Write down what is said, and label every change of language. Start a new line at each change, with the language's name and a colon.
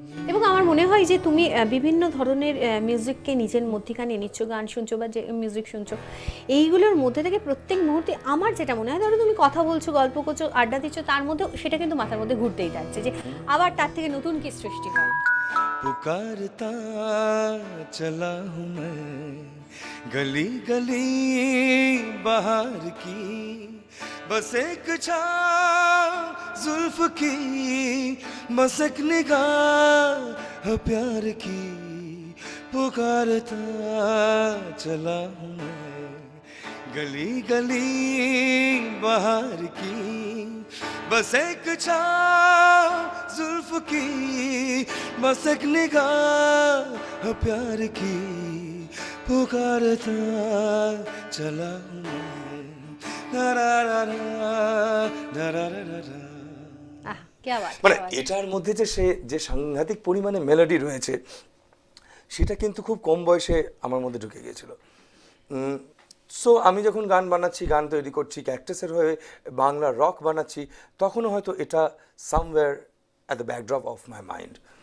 Bangla: এবং আমার মনে হয় যে তুমি বিভিন্ন ধরনের মিউজিককে নিজের মধ্যিখানে নিচ্ছ, গান শুনছো বা যে মিউজিক শুনছো, এইগুলোর মধ্যে থেকে প্রত্যেক মুহূর্তে আমার যেটা মনে হয়, ধরো তুমি কথা বলছো, গল্প করছো, আড্ডা দিচ্ছ, তার মধ্যে সেটা কিন্তু মাথার মধ্যে ঘুরতেই থাকছে যে আবার তার থেকে নতুন কি সৃষ্টি হয়।
Hindi: पुकारता चला हूँ मैं गली गली बाहर की, बस एक छाँव जुल्फ की, बस एक निगाह प्यार की। पुकारता चला हूँ मैं गली गली बाहर की, बस एक छाँव जुल्फ की, बस एक निगाह प्यार की। पुकारता चला हूँ मैं, रा रा रा रा रा रा रा रा। আহ কে বাত,
Bangla: মানে এটার মধ্যে যে যে সাংঘাতিক পরিমাণে মেলোডি রয়েছে সেটা কিন্তু খুব কম বয়সে আমার মধ্যে ঢুকে গিয়েছিল। সো আমি যখন গান বানাচ্ছি, গান তৈরি করছি, ক্যাকটাসের হয়ে বাংলা রক বানাচ্ছি, তখনও হয়তো এটা
English: Somewhere at the backdrop of my mind.